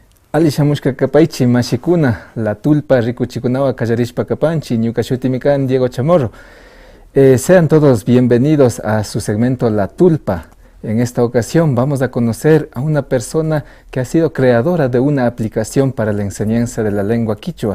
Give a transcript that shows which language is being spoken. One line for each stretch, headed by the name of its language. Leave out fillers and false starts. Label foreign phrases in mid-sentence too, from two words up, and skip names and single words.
Quechua: Alishamushka kapaychi mashikuna, la tulpa rikuchikunawa kallarishpa kapanchi, ñuka shutimi kan Diego Chamorro.
Spanish: Sean todos bienvenidos a su segmento La Tulpa. En esta ocasión vamos a conocer a una persona que ha sido creadora de una aplicación para la enseñanza de la lengua quichua.